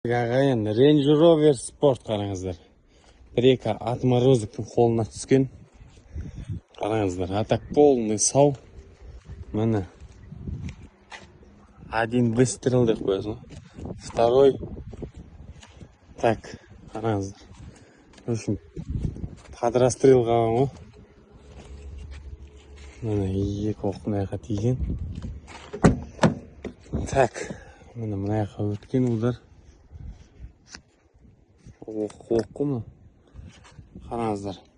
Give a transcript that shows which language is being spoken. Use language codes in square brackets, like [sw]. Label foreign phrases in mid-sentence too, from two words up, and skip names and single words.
[kk] Ағайын, Range Rover Sport қараңыздар. Бір-екі отморозовтың қолына түскен. Қараңыздар, [ru] а так полный [kk] сау. Міне. [ru] Один выстрел [kk] деп қоясың. [ru] Второй. Так, [kk] қараңыздар. [ru] В общем, [kk] подрастрел қалған ғой. Міне, екі оқ мынаяққа тиген. Так, міне мынаяққа өткен удар. Оқы ма? Қараңыздар.